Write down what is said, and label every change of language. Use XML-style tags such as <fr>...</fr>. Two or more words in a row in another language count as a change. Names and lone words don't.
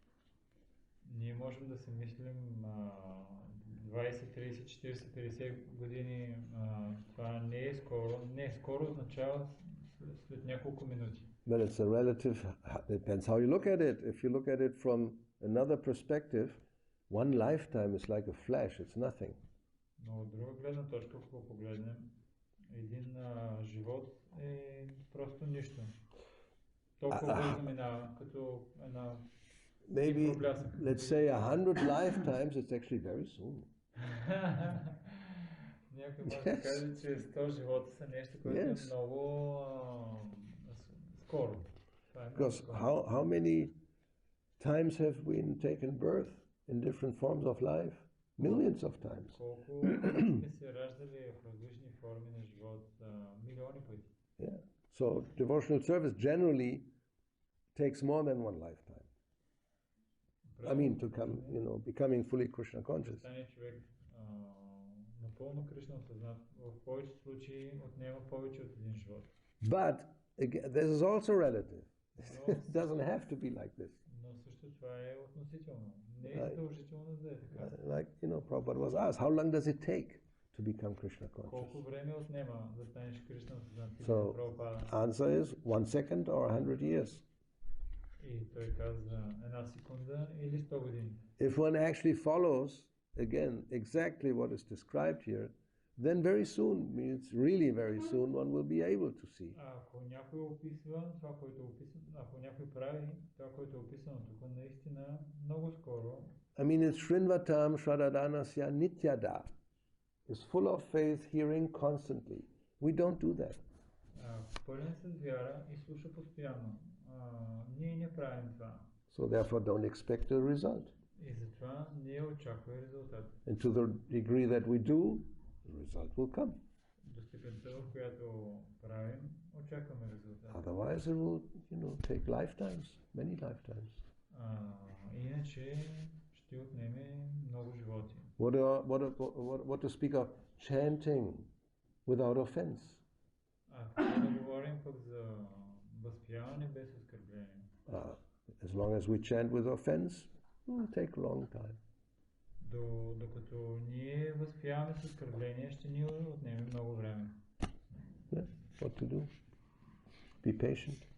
<bg>Ние можем да се мислим 20, 30, 40, 50 години. Това не е скоро. Не, скоро означава след няколко минути.</bg> <en>But it's a relative, depends how you look at it. If you look at it from another perspective, one lifetime is like a flash, it's nothing.</en> <bg>Но от друга гледна точка, ако погледнем, един живот е просто нищо. Толкова бързо минава, като една</bg> <en>Maybe, let's say 100 lifetimes, it's actually very soon.</en> <bg>Някой може да каже, че 100 живота са нещо, което е много скоро.</bg> <en>Because how many times have we taken birth in different forms of life? Millions of times.</en> <bg>Колко сме се раждали в различни форми на живот, милиони пъти.</bg> <en>Yeah. So devotional service generally takes more than one lifetime. I mean, to come, becoming fully Krishna conscious.</en> <bg>Стане човек напълно Кришна осъзнат, в повечето случаи отнема повече от един живот.</bg> <en>But again, this is also relative. It doesn't have to be like this.</en> <bg>Но също това е относително. Не е задължително да е така.</bg> <en>Like, Prabhupada was asked, how long does it take to become Krishna conscious?</en> <bg>Колко време отнема да станеш Кришна осъзнат?</bg> <en>So, answer is 1 second or 100 years.</en> <bg>И той каза една секунда или 100 години.</bg> <en>If one actually follows, again, exactly what is described here, then very soon, means really very soon, one will be able to see.</en> <bg>Ако някой описва това, което е описано, ако някой прави това, което е описано тук, наистина много скоро.</bg> <en>I mean, it's</en> <sa>श्रिन्वताम् श्रद्दधानस्य नित्यदा.</sa> <en>It's full of faith, hearing constantly. We don't do that.</en> <bg>Пълен с вяра и слуша постоянно. Ние не правим това.</bg> <en>So therefore, don't expect a result.</en> <bg>И затова не очакваме резултат.</bg> <en>And to the degree that we do, the result will come.</en> <bg>До степента, в която правим, очакваме резултат.</bg> <en>Otherwise, it will, take lifetimes, many lifetimes.</en> <bg>Иначе ще отнеме много животи.</bg> <en>What to speak of chanting without offense?</en> <bg>Какво да говорим пък за възпяване без оскърбление?</bg> <en>As long as we chant with offense, it will take a long time.</en> <bg>Докато ние възпяваме с оскърбление, ще ни отнеме много време.</bg> <en>Yeah, what to do? Be patient.</en>